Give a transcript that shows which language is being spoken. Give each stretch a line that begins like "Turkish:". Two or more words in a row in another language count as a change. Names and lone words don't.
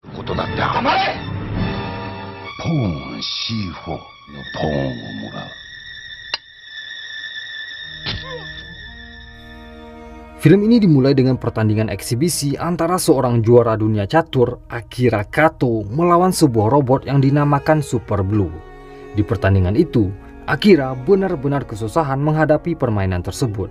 Japanese: ことだって黙れ。ポーン C4 のポーンをもらう。
Indonesian: Film ini dimulai dengan pertandingan eksibisi antara seorang juara dunia catur, Akira Kato, melawan sebuah robot yang dinamakan Super Blue. Di pertandingan itu, Akira benar-benar kesusahan menghadapi permainan tersebut.